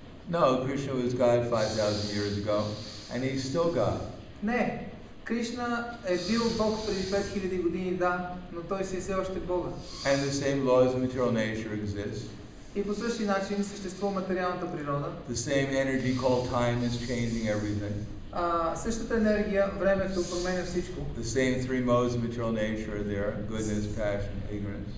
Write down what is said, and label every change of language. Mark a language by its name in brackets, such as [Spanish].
[English] No, Krishna was God 5,000 years ago, and he's still God. [Bulgarian] Не, Кришна е бил Бог преди 5000 години, да, но той си е все още Бога. [English] And the same laws of material nature exist. [Bulgarian] И по същия начин съществува материалната природа. [English] The same energy called time is changing everything. [Bulgarian] Същата енергия, времето променя всичко. [English] The same three modes of material nature are there: goodness, passion, ignorance.